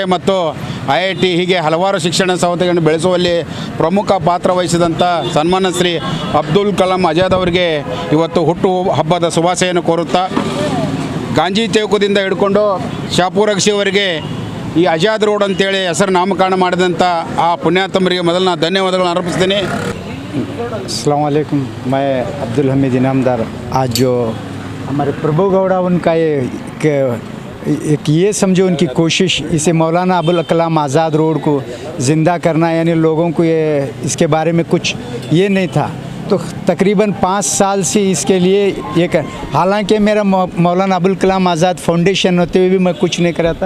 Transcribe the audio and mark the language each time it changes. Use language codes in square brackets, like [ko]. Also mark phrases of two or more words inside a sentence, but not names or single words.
[kn] ಮತ್ತು IIT ಹೀಗೆ ಹಲವಾರು ಶಿಕ್ಷಣ ಸಂಸ್ಥೆಗಳನ್ನು ಬೆಳೆಸುವಲ್ಲಿ ಪ್ರಮುಖ ಪಾತ್ರ ವಹಿಸಿದಂಥ ಸನ್ಮಾನ್ಯ ಶ್ರೀ ಅಬ್ದುಲ್ ಕಲಾಂ ಆಜಾದ್ ಅವರಿಗೆ ಇವತ್ತು ಹುಟ್ಟು ಹಬ್ಬದ ಶುಭಾಶಯನ್ನು ಕೋರುತ್ತಾ, ಗಾಂಧಿ ಚೌಕದಿಂದ ಹಿಡ್ಕೊಂಡು ಶಾಪೂರ್ ಅಗಸಿಯವರೆಗೆ ಈ ಆಜಾದ್ ರೋಡ್ ಅಂತೇಳಿ ಹೆಸರು ನಾಮಕರಣ ಮಾಡಿದಂಥ ಆ ಪುಣ್ಯಾತ್ಮರಿಗೆ ಮೊದಲು ನಾನು ಧನ್ಯವಾದಗಳನ್ನು ಅರ್ಪಿಸ್ತೀನಿ. [ar] السلام عليكم. [hi] मैं अब्दुल हमीद इनामदार. आज जो हमारे प्रभु गौड़ा उनका एक ये समझो उनकी कोशिश, इसे मौलाना अबुल कलाम आज़ाद रोड को ज़िंदा करना, यानी लोगों को ये इसके बारे में कुछ ये नहीं था, तो तकरीबन 5 साल से इसके लिए ये हालांकि मेरा मौलाना अबुल कलाम आज़ाद फाउंडेशन होते हुए भी मैं कुछ नहीं करा था.